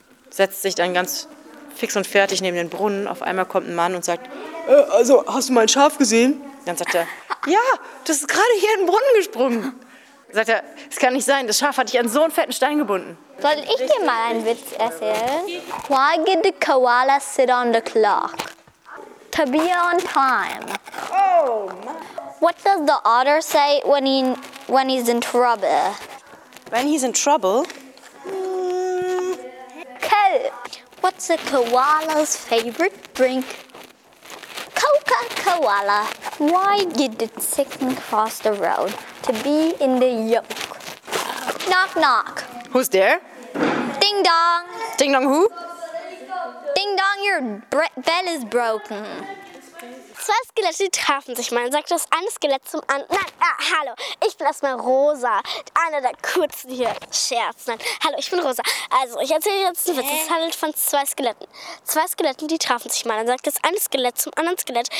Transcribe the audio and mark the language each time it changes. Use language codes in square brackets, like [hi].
[de] Setzt sich dann ganz fix und fertig neben den Brunnen. Auf einmal kommt ein Mann und sagt, also hast du mein Schaf gesehen? Dann sagt er, ja, das ist gerade hier in den Brunnen gesprungen. Sagt er, es kann nicht sein, das Schaf hat dich an so einen fetten Stein gebunden. Soll ich dir mal einen Witz erzählen? [en] Why did the koala sit on the clock? To be on time. Oh, what does the otter say when he's in trouble? When he's in trouble? Coke. What's a koala's favorite drink? Coca-Cola. Why did the chicken cross the road? To be in the yoke. Knock, knock. Who's there? Ding dong. Ding dong who? Ding dong, your bell is broken. [de] Zwei Skelette trafen sich mal und sagt das eine Skelett zum anderen. Nein, ah, hallo, ich bin erstmal Rosa. Einer der kurzen hier. Scherz, nein. Hallo, ich bin Rosa. Also, ich erzähle jetzt einen Witz. Es handelt von zwei Skeletten. Zwei Skeletten, die trafen sich mal und sagt das eine Skelett zum anderen Skelett.